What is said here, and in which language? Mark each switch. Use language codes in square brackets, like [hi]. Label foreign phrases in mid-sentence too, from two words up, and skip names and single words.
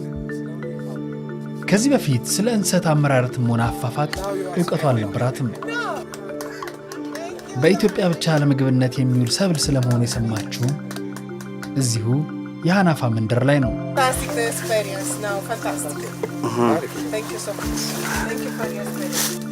[am] ከዚህ በፊት ስለ እንሰት አመራረትም ሆነ አፋፋቅ እውቀቱ አልነበራትም። በኢትዮጵያ ብቻ ለምግብነት የሚውል ሰብል ስለመሆኑ የሰማችው እዚሁ የሃናፋ መንደር ላይ ነው። [en] Fantastic experience now, fantastic. Thank you so much. Thank you for your experience.